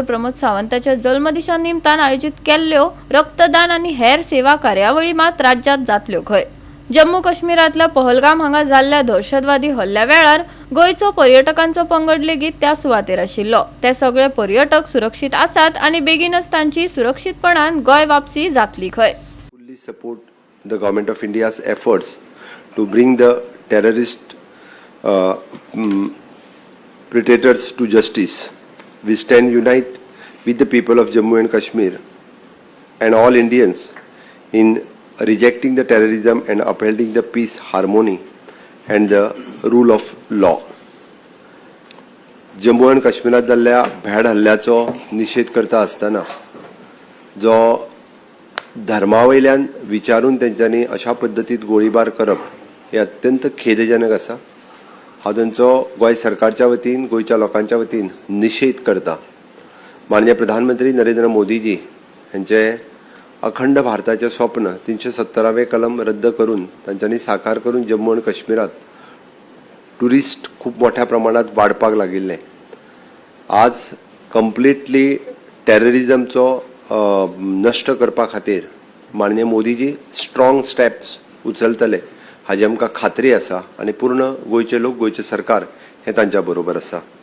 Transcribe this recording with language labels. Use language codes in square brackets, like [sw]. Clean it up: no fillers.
[gom] प्रमोद सावंताच्या जन्मदिसा निमतान आयोजित केल्ल्यो रक्तदान आनी हेर सेवा कार्यावळी मात राज्यात जातल्यो खंय। जम्मू काश्मीरातल्या पहलगाम हांगा जाल्ल्या दहशतवादी हल्ल्या वेळार गोंयचो पर्यटकांचो पंगड लेगीत त्या सुवातेर आशिल्लो। ते सगळे पर्यटक सुरक्षीत आसात आनी बेगीनच तांची सुरक्षीतपणान गोंय वापसी जातली खंय। [en] Fully support the government of India's efforts to bring the terrorist predators to justice. We stand united with the people of Jammu and Kashmir and all Indians in rejecting the terrorism and upholding the peace, harmony and the rule of law. [gom] Jammu आणि काश्मीरात जाल्ल्या भ्याड हल्ल्याचो निषेध करता आसतना जो धर्मावयल्यान विचारून तेंच्यांनी अशा पद्दतीत गोळीबार करप हे अत्यंत खेदजनक आसा। हांव तांचो गोंय सरकारच्या वतीन गोंयच्या लोकांच्या वतीन निषेध करता। माननीय प्रधानमंत्री नरेंद्र मोदीजी हांचे अखंड भारताचे स्वप्न 317वें कलम रद्द करून तांच्यांनी साकार करून जम्मू आणि काश्मीरात टुरिस्ट खूप मोठ्या प्रमाणात वाडपाक लागिल्ले। आज कंप्लीटली टेररिजमचो नष्ट करपा खातीर माननीय मोदीजी स्ट्रॉंग स्टेप्स उचलतले हाजी आमकां खात्री आसा आनी पूर्ण गोंयचे लोक गोंयचे सरकार हे तांच्या बरोबर आसा।